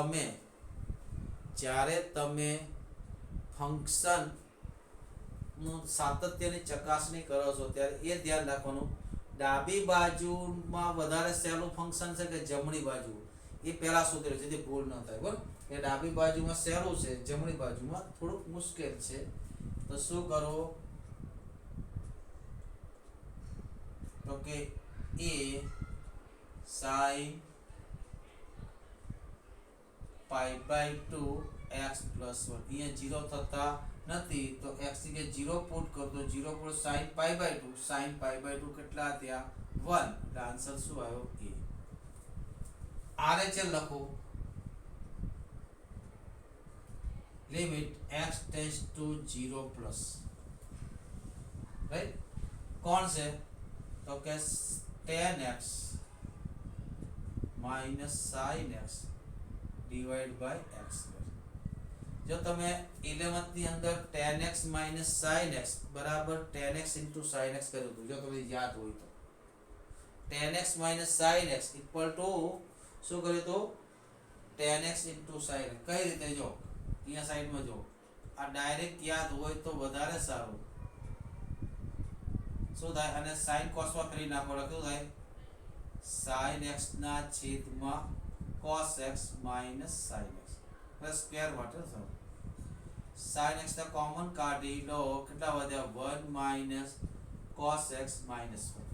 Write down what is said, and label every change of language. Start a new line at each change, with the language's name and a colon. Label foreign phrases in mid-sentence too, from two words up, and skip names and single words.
Gujarati: તમે ફંક્શન નું સાતત્યની ચકાસણી કરો છો ત્યારે એ ધ્યાન રાખવાનું ડાબી બાજુમાં વધારે સહેલું ફંક્શન છે કે જમણી બાજુ એ પહેલા શોધી લો જેથી ભૂલ ન થાય બરાબર એ ડાબી બાજુમાં સહેલું છે જમણી બાજુમાં થોડુંક મુશ્કેલ છે તો શું કરો તો કે
English: a sin pi by 2 x plus 1
Gujarati: અહીંયા 0 થતા નથી તો x ની જગ્યાએ 0 પુટ કરો તો 0 પર
English: sin pi by 2 sin pi by 2
Gujarati: કેટલા થયા 1 એટલે આન્સર શું આવ્યો a RHL લખો
English: limit x tends to 0 plus
Gujarati: રાઈટ કોણ છે તો કે
English: tan x minus sin x divided by x
Gujarati: જો તમે 11th ની અંદર
English: tan x minus sin x
Gujarati: બરાબર
English: tan x into sin x
Gujarati: કર્યું હતું જો તમને યાદ હોય તો
English: tan x minus sin x equal to
Gujarati: શું કર્યું તો
English: tan x into sin x
Gujarati: કઈ રીતે જો અહીંયા સાઈડમાં જો આ ડાયરેક્ટ યાદ હોય તો વધારે સારું શું થાય અને sin cos માં કરી નાખો લખ્યું થાય sin x ના છેદમાં
English: cos x minus sin x
Gujarati: પ્લસ સ્ક્વેર માટે sin x ને કોમન કાઢી લો કેટલા વધ્યા 1 માઈનસ cos x માઈનસ